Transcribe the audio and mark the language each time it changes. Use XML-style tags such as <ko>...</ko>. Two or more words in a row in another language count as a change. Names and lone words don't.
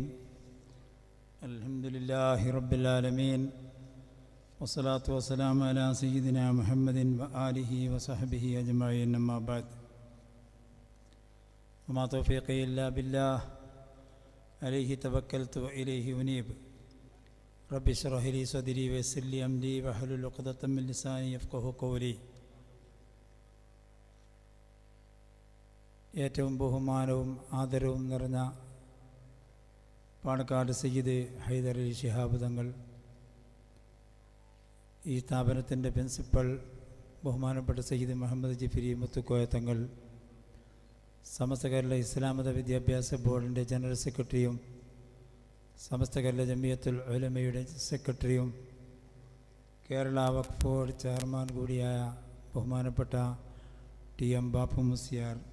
<ar>الحمد لله رب العالمين، والصلاة والسلام على سيدنا محمد وآله وصحبه أجمعين، أما بعد. وما توفيقي إلا بالله، عليه توكلت وإليه أنيب. رب اشرح لي صدري ويسر لي أمري واحلل عقدة من لساني يفقهوا قولي.</ar> <ml>ഏറ്റവും ബഹുമാനവും ആദരവും നിറഞ്ഞ പാണക്കാട് സയ്യിദ് ഹൈദർ അലി ശിഹാബ് തങ്ങൾ, ഈ സ്ഥാപനത്തിൻ്റെ പ്രിൻസിപ്പൽ ബഹുമാനപ്പെട്ട സയ്യിദ് മുഹമ്മദ് ജിഫിരി മുത്തുക്കോയ തങ്ങൾ, സമസ്ത കേരള ഇസ്ലാമത വിദ്യാഭ്യാസ ബോർഡിൻ്റെ ജനറൽ സെക്രട്ടറിയും സമസ്ത കേരള ജമിയത്തുൽ ഉലമയുടെ സെക്രട്ടറിയും കേരള വഖഫ് ബോർഡ് ചെയർമാൻ കൂടിയായ ബഹുമാനപ്പെട്ട ടി എം ബാപ്പു മുസ്ലിയാർ,</ml>